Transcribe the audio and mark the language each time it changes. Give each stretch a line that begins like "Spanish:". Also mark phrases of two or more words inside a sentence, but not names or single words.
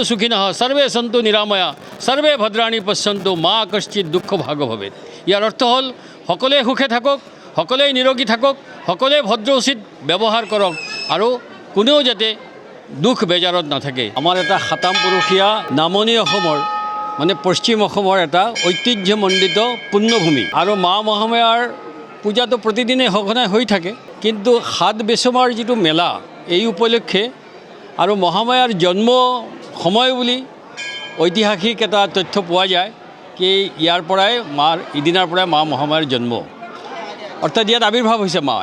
Sanskrit: सुखिनः सर्वे सन्तु निरामया सर्वे भद्राणी पश्यन्तु मा कश्चित दुःख भाग भवेत।
Assamese: যাৰ অৰ্থ হল सकलोৱে সুখে থাকক, সকলোৱে নিৰোগী থাকক, সকলোৱে ভদ্ৰ উচিত ব্যৱহাৰ কৰক আৰু কোনেও যাতে দুখ বেজাৰত নাথাকে। আমাৰ এটা সাতাম পুৰুষীয়া নামনি অসমৰ মানে পশ্চিম অসমৰ এটা ঐতিহ্যমণ্ডিত পুণ্যভূমি আৰু মা মহামায়াৰ পূজাটো প্ৰতিদিনে সঘনাই হৈ থাকে, কিন্তু সাত বেচমাৰ যিটো মেলা এই উপলক্ষে আৰু মহামায়াৰ জন্ম সময় বুলি ঐতিহাসিক এটা তথ্য পোৱা যায় কি ইয়াৰ পৰাই ইদিনাৰ পৰাই মা মহামায়াৰ জন্ম, অৰ্থাৎ ইয়াত আৱিৰ্ভাৱ হৈছে মা।